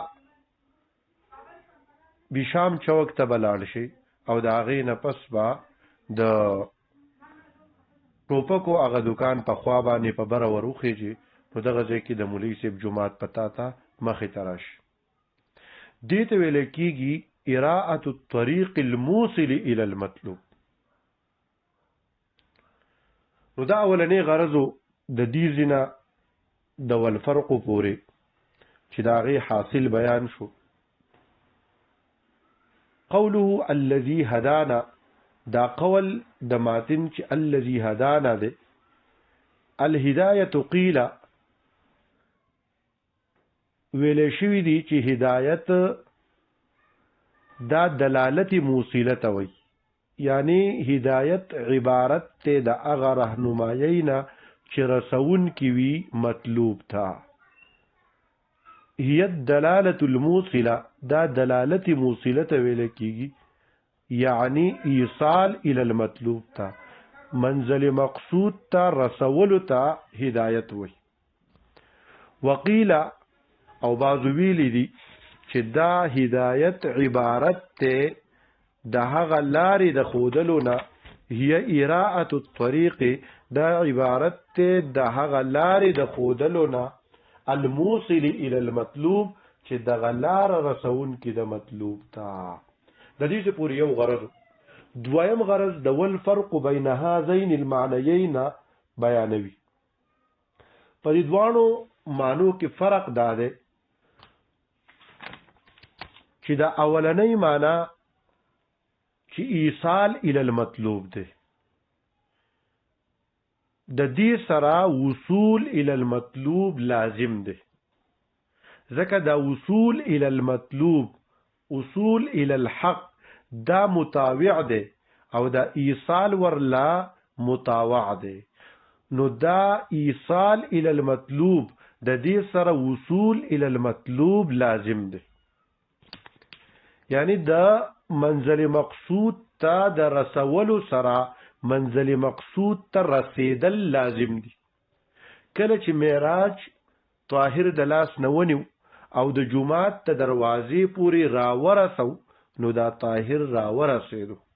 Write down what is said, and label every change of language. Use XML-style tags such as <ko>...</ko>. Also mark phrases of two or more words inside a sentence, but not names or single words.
<ps>بشام چوک ته به لاړ شي او د هغې نه پس به د ټوپکو هغه دکان په خوا باندې په بره ور وخیږي نو دغه ځای کې د مولوي صاحب جومات پتا ته مخې ته راشي. دې ته ویل کېږي</ps> <ar>اراءة الطریق الموصل الى المطلوب.</ar> <ps>نو دا اولنې غرضو د دې ځینه د والفرق پورې چې د هغې حاصل بیان شو.</ps> <ar>قوله الذي هدانا</ar> <ps>دا قول د ماتن چې</ps> <ar>الذي هدانا</ar> <ps>ده.</ps> <ar>الهداية قيل</ar> <ps>ویل شوی دی چې هدایت دا دلالت موصله ته وي یعنی هدایت عبارت ته د هغه رهنمایینا چې رسون کی وی مطلوب تا.</ps> <ar>هي الدلاله الموصله</ar> <ps>دا دلالت موصله ته ویل کیږي یعنی</ps> <ar>ایصال الى المطلوب</ar> <ps>تا منزل مقصود تا رسول تا هدایت وي. وقیل او بعض ویلی دي چې دا هدایت عبارت ته د هغه لارې د ښودلو نه</ps> <ar>هي اراءة الطریق</ar> <ps>دا عبارت ته د هغه لارې د ښودلو نه</ps> <ar>الموصل الى المطلوب</ar> <ps>چې دغه لاره رسون کې د مطلوب ته. د دې پورې یو غرض. دویم غرض د</ps> <ar>والفرق بین هذین المعنیین</ar> <ps>بیانوي. په دې دوانو معنو کې فرق دا دی چې دا اولنۍ معنا چې</ps> <ar>ایصال الی المطلوب</ar> <ps>دی د دې سره</ps> <ar>وصول الی المطلوب</ar> <ps>لازم دی ځکه دا</ps> <ar>وصول الی المطلوب وصول الی الحق</ar> <ps>دا متابع دی او دا ایصال ورلا متابع دی. نو دا</ps> <ar>ایصال الی المطلوب</ar> <ps>د دې سره</ps> <ar>وصول الی المطلوب</ar> <ps>لازم دی یعنی دا منزل مقصود تا د رسولو سره منزل مقصود ته رسیدل لازم دي. کله چې معراج طاهر د لاس نه ونیو او د جومات ته دروازې پورې راورسو نو دا طاهر راورسېدو.</ps>